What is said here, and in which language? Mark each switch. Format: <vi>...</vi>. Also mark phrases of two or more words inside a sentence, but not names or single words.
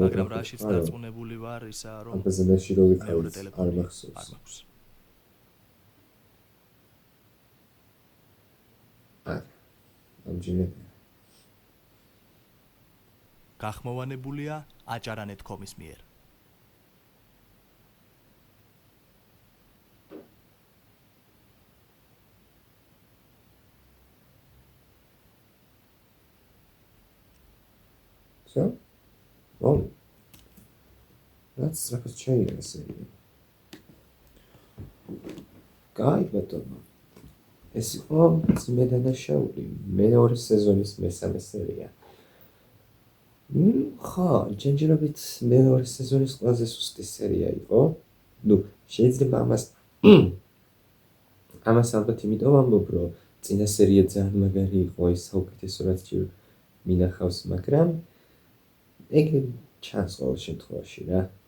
<ka>მაგრამ რაშიც დარწმუნებული ვარ, ისაა, რომ აბაზანაში რო მეორე ვიყავით, არ ტელეფონი მახსოვს. არ მაქვს. ამჯერად გახმოვანებულია აჭარანეთ.com-ის მიერ.</ka> <en>So? Oh. That's like a chain, I say. Guy,</en> <ka>ბატონო. ეს იყო ძმედან და შაული, მეორე სეზონის მესამე სერია. ხო, ჯერჯერობით მეორე სეზონის ყველაზე სუსტი სერია იყო. ნუ, შეიძლება ამას ალბათ იმიტომ ვამბობ, რომ წინა სერია ძალიან მაგარი იყო, ის საუკეთესო რაც ჯერ მინახავს, მაგრამ ეგრე ჩანს ყოველ შემთხვევაში რა.</ka>